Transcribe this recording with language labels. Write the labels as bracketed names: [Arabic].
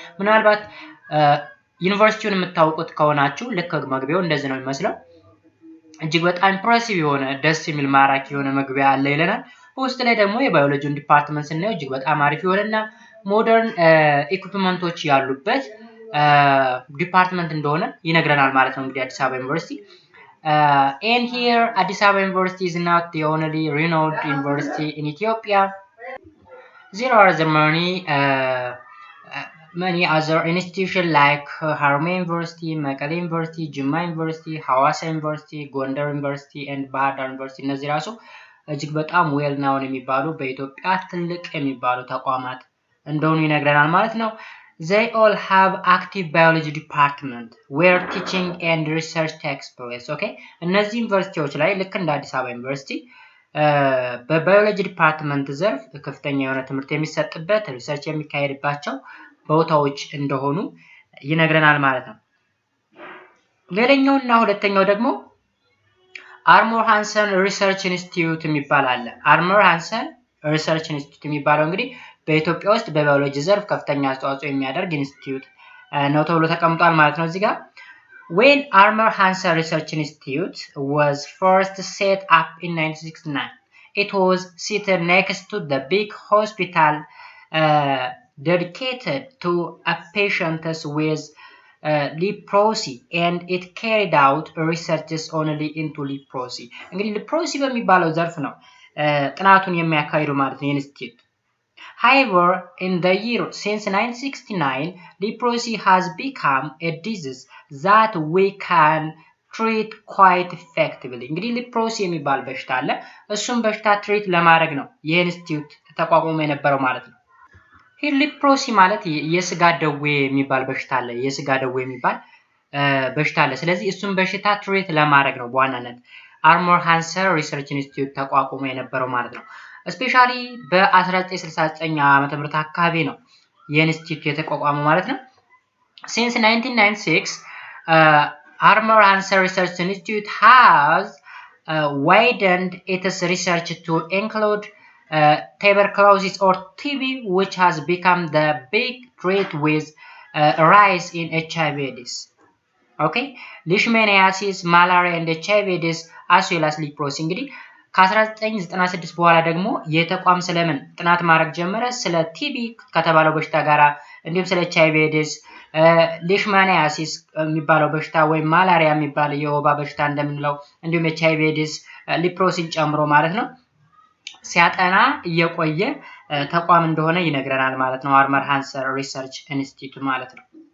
[Amharic] ምናልባት ዩኒቨርሲቲውን የምታውቁት ከሆናችሁ ልክ መግቢያው እንደዚህ ነው የሚመስለው። እጅግ በጣም ኢምፕሬሲቭ የሆነ ደስ የሚል ማራኪ የሆነ መግቢያ አለ ይለናል። በውስጥ ላይ ደግሞ የባዮሎጂውን ዲፓርትመንት ስናየው እጅግ በጣም አሪፍ የሆነና ሞደርን ኢኩዊፕመንቶች ያሉበት ዲፓርትመንት እንደሆነ ይነግረናል ማለት ነው እንግዲህ አዲስ አበባ ዩኒቨርሲቲ። [English] And here Addis Ababa University is not the only renowned university in Ethiopia. There are many other institutions like Haromaya University, Mekelle University, Jimma University, Hawassa University, Gondar University and Bahar Dar University [Amharic] እነዚህ ራሱ እጅግ በጣም ዌል ናውን የሚባሉ በኢትዮጵያ ትልቅ የሚባሉ ተቋማት እንደሆኑ ይነግረናል ማለት ነው። [English] They all have active biology department where teaching and research takes place. Okay? [Amharic] እነዚህ ዩኒቨርሲቲዎች ላይ ልክ እንደ አዲስ አበባ ዩኒቨርሲቲ በባዮሎጂ ዲፓርትመንት ዘርፍ ከፍተኛ የሆነ ትምህርት የሚሰጥበት ሪሰርች የሚካሄድባቸው ቦታዎች እንደሆኑ ይነግረናል ማለት ነው። ሌላኛውና ሁለተኛው ደግሞ አርሞር ሃንሰን ሪሰርች ኢንስቲትዩት የሚባል አለ። አርሞር ሃንሰን ሪሰርች ኢንስቲትዩት የሚባለው እንግዲህ በኢትዮጵያ ውስጥ በባዮሎጂ ዘርፍ ከፍተኛ አስተዋጽኦ የሚያደርግ ኢንስቲትዩት ነው ተብሎ ተቀምጧል ማለት ነው እዚህ ጋር። [English] When Armour Hansa Research Institute was first set up in 1969, it was seated next to the big hospital dedicated to patients with leprosy, and it carried out researches only into leprosy. [Amharic] እንግዲህ leprosy በሚባለው ዘርፍ ነው ጥናቱን የሚያካሂዱ ማለት ነው ኢንስቲትዩት። [English] However, in the year since 1969, leprosy has become a disease that we can treat quite effectively. [Amharic] እንግዲህ leprosy የሚባል በሽታ አለ። እሱም በሽታ ትሪት ለማድረግ ነው የኢንስቲትዩት ተቋቁሞ የነበረው ማለት ነው። ይህ leprosy ማለት የስጋ ደዌ የሚባል በሽታ አለ። የስጋ ደዌ የሚባል በሽታ አለ። ስለዚህ እሱም በሽታ ትሪት ለማድረግ ነው በዋናነት አርሞር ሃንሰን ሪሰርች ኢንስቲትዩት ተቋቁሞ የነበረው ማለት ነው። ስፔሻሊ በ1969 ዓመተ ምህረት አካባቢ ነው የኢንስቲትዩት የተቋቋመው ማለት ነው። [English] Since 1996 Armour Hansa Research Institute has widened its research to include tuberculosis or TB, which has become the big threat with rise in HIV/AIDS. Okay, leishmaniasis, malaria and HIV/AIDS as well as leprosy. [Amharic] እንግዲህ ከ1996 በኋላ ደግሞ የተቋም ስለምን ጥናት ማድረግ ጀመረ ስለ ቲቢ ከተባለው በሽታ ጋራ እንዲሁም ስለ HIV/AIDS ሌሽማኒያሲስ የሚባለው በሽታ ወይም ማላሪያ የሚባለው የወባ በሽታ እንደምንለው እንዲሁም HIV/AIDS ሊፕሮሲን ጨምሮ ማለት ነው ሲያጠና እየቆየ ተቋም እንደሆነ ይነግረናል ማለት ነው አርሞር ሃንሰን ሪሰርች ኢንስቲትዩት ማለት ነው።